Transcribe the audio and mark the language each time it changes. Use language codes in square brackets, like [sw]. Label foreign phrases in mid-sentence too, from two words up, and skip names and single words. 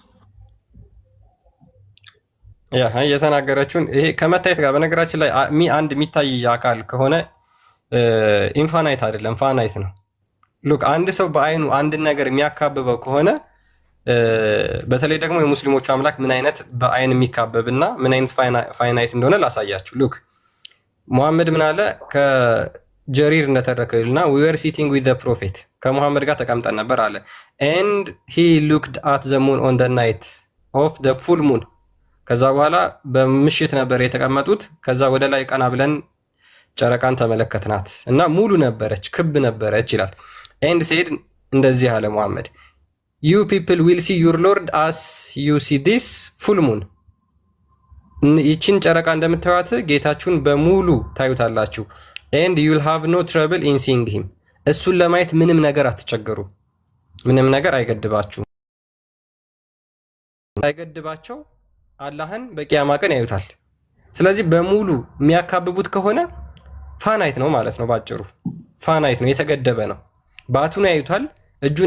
[am] ያ የተናገረችውን ይሄ ከመታየት ጋር በነገራችን ላይ አንድ የሚታይ አካል ከሆነ ኢንፋናይት አይደለም ፋናይት ነው። ሉክ አንድ ሰው በአይኑ አንድን ነገር የሚያካብበው ከሆነ በተለይ ደግሞ የሙስሊሞቹ አምላክ ምን አይነት በአይን የሚካበብና ምን አይነት ፋይናይት እንደሆነ ላሳያችሁ። ሉክ ሙሐመድ ምን አለ ከጀሪር እንደተረከልና [en] we were sitting with the prophet [am] ከሙሐመድ ጋር ተቀምጠን ነበር አለ [en] and he looked at the moon on the night of the full moon [am] ከዛ በኋላ በምሽት ነበር የተቀመጡት ከዛ ወደ ላይ ቀና ብለን ጨረቃን ተመለከትናት እና ሙሉ ነበረች ክብ ነበረች ይላል [en] and said [am] እንደዚህ አለ ሙሐመድ [en] you people will see your lord as you see this full moon [am] ይችን ጨረቃ እንደምታዩት ጌታችሁን በሙሉ ታዩታላችሁ [en] and you will have no trouble in seeing him [am] እሱን ለማየት ምንም ነገር አትቸገሩ ምንም ነገር አይገድባቸው አላህን በቂያማ ቀን ያዩታል። ስለዚህ በሙሉ የሚያካብቡት ከሆነ ፋናይት ነው ማለት ነው። ባጭሩ ፋናይት ነው፣ የተገደበ ነው። ባቱን ያዩታል፣ እጁን